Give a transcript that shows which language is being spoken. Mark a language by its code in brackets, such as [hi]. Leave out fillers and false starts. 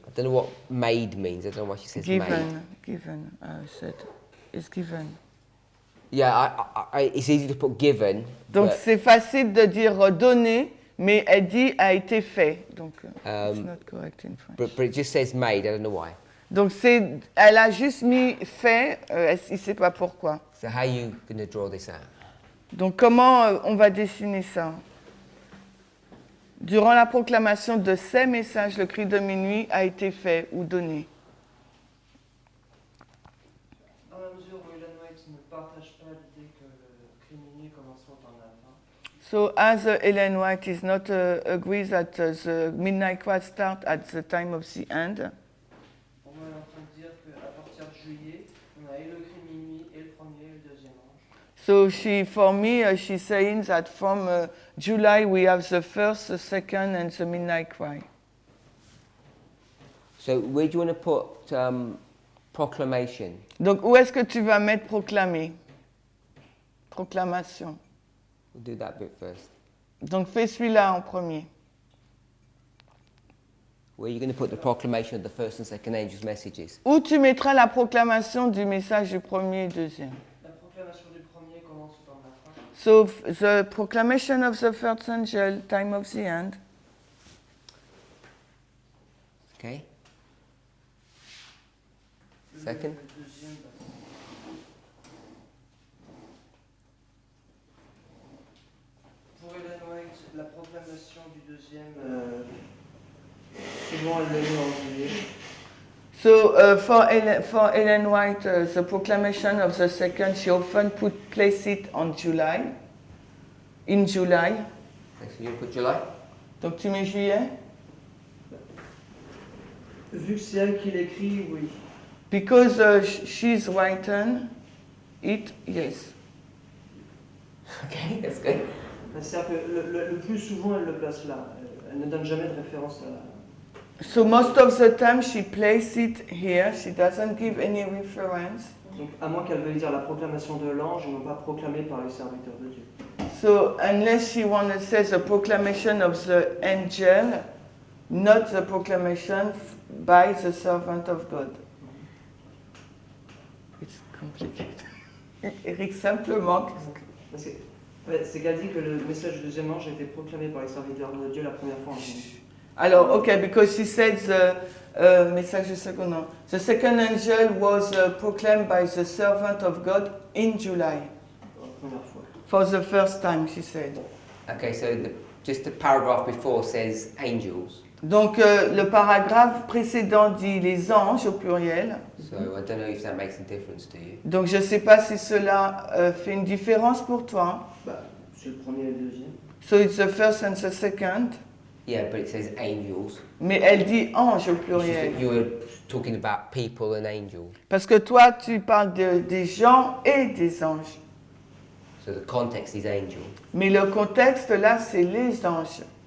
[en] I don't know what made means. I don't know why she says made. Given, said, is given. Yeah, it's easy to put given. [fr] Donc, [en] but, [fr] c'est facile de dire donné, mais elle dit a été fait. [en] Donc, it's not correct in French. but it just says made. I don't know why. [fr] Donc, elle a juste mis fait, elle ne sait pas pourquoi. [en] So how are you going to draw this out? [fr] Donc, comment on va dessiner ça? Durant la proclamation de ces messages, le cri de minuit a été fait ou donné. Dans la mesure où Ellen White ne partage pas l'idée que le cri de minuit commencera en avant, [en] So, as Ellen White is not agrees that the midnight cry start at the time of the end. [fr] pour moi, elle est en train de dire qu'à partir de juillet, on a et le cri de minuit, et le premier, et le deuxième ange. [en] So for me, she's saying that from July we have the first, the second, and the midnight cry. So where do you want to put proclamation? [fr] Donc, où est-ce que tu vas mettre proclamer? [en] Proclamation. We'll do that bit first. [fr] Donc, fais celui-là en premier. [en] Where are you going to put the proclamation of the first and second angels' messages? [fr] Où tu mettras la proclamation du message du premier et deuxième. La proclamation du premier commence par la fin. [en] So, the proclamation of the first angel, time of the end. Okay. Second. [fr] Le deuxième, pour Ellen White, la proclamation du deuxième, souvent elle le met en juillet. [en] So, for Ellen White, the proclamation of the second, she often place it on July. In July. Okay, so you put July? [fr] Donc, tu mets juillet? Vu que c'est elle qui l'écrit, oui. [en] Because she's written it, yes. Okay, that's good. [fr] C'est-à-dire que le plus souvent, elle le place là. Elle ne donne jamais de référence à... [en] So most of the time she places it here. She doesn't give any reference. [fr] Donc, à moins qu'elle veuille dire la proclamation de l'ange et non pas proclamée par les serviteurs de Dieu. [en] So unless she wants to say the proclamation of the angel, not the proclamation by the servant of God. It's complicated. Eric, simplement. [fr] Parce que, c'est qu'elle dit que le message du deuxième ange a été proclamé par les serviteurs de Dieu la première fois en juillet. [en] Alors, okay, because she says [fr] message du second ange. [en] The second angel was proclaimed by the servant of God in July. [fr] La première fois. [en] For the first time, she said. Okay, so just the paragraph before says angels. [fr] Donc, le paragraphe précédent dit les anges au pluriel. [en] So I don't know if that makes a difference to you. [fr] Donc, je ne sais pas si cela fait une différence pour toi. Bah, c'est le premier et le deuxième. [en] So, it's the first and the second. Yeah, but it says angels. [fr] Mais elle dit ange au [en] It's just [fr] pluriel. [en] that you were talking about people and angels. [fr] Parce que toi, tu parles des gens et des anges. [en] So the context is angel. [fr] Mais le contexte, là, c'est les anges.